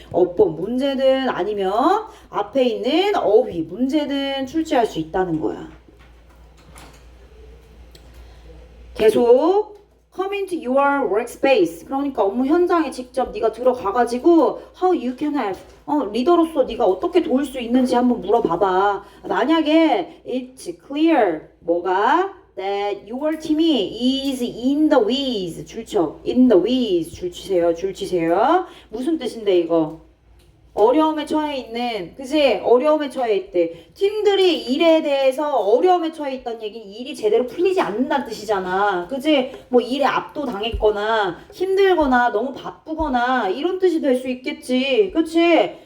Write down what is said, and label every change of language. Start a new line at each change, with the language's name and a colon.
Korean: 어법 문제든 아니면 앞에 있는 어휘 문제든 출제할 수 있다는 거야. 계속
English: come into your workspace.
Korean: 그러니까 업무 현장에 직접 네가 들어가가지고
English: how you can help.
Korean: 리더로서 네가 어떻게 도울 수 있는지 한번 물어봐봐. 만약에
English: it's clear
Korean: 뭐가
English: that your team이 is in the weeds.
Korean: 줄쳐. in the weeds. 줄치세요. 무슨 뜻인데 이거? 어려움에 처해 있는, 그치? 어려움에 처해 있대. 팀들이 일에 대해서 어려움에 처해 있다는 얘기는 일이 제대로 풀리지 않는다는 뜻이잖아. 그치? 뭐 일에 압도당했거나 힘들거나 너무 바쁘거나 이런 뜻이 될 수 있겠지. 그치?